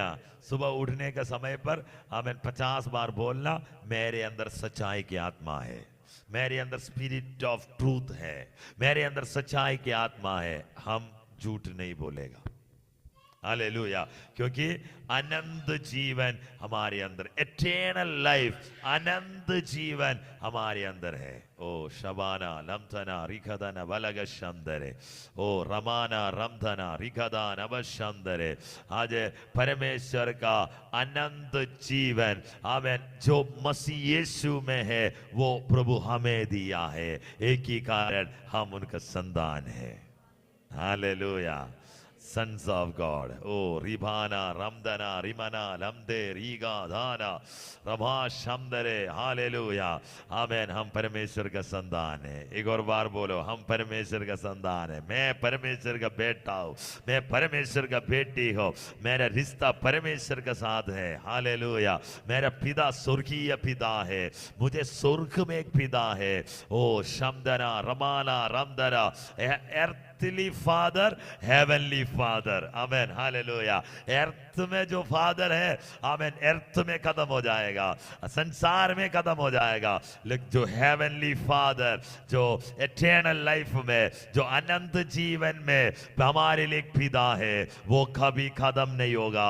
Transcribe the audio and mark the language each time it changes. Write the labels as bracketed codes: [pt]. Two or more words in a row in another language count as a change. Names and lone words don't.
[hi] सुबह उठने के समय पर आमीन 50 बार बोलना, मेरे अंदर सच्चाई की आत्मा है, मेरे अंदर [en] spirit of truth [hi] है, मेरे अंदर सच्चाई की आत्मा है। हम झूठ नहीं बोलेगा। हालेलुया। क्योंकि अनंत जीवन हमारे अंदर, [en] eternal life, [hi] अनंत जीवन हमारे अंदर है। ओ शबाना लमथना रिखदना बलगशंदरे, ओ रमाना रमधना रिखदान अवशंदरे। आज परमेश्वर का अनंत जीवन, आमीन, जो मसीह यीशु में है, वो प्रभु हमें दिया है। एक ही कारण, हम उनका संतान है। [en] हालेलुया। Sons of God. Oh, Ribana, Ramdana, Rimana, Lamde, Riga, Dhana, Rabha, Shamdare. Hallelujah. Amen. [hi] हम परमेश्वर का संतान है। एक और बार बोलो, हम परमेश्वर का संतान है। मैं परमेश्वर का बेटा हूँ, मैं परमेश्वर का बेटी हूँ। मेरा रिश्ता परमेश्वर के साथ है। हालेलुया। मेरा पिता स्वर्गीय पिता है, मुझे स्वर्ग में एक पिता है। ओ शमदना, रमाना, रमदना। [en] earthly father, heavenly father. Amen. Hallelujah. [hi] अर्थ में जो फादर है, आमेन, अर्थ में खत्म हो जाएगा, संसार में खत्म हो जाएगा। लेकिन जो [en] heavenly father, [hi] जो [en] eternal life [hi] में, जो अनंत जीवन में हमारे लिए पिता है, वो कभी खत्म नहीं होगा।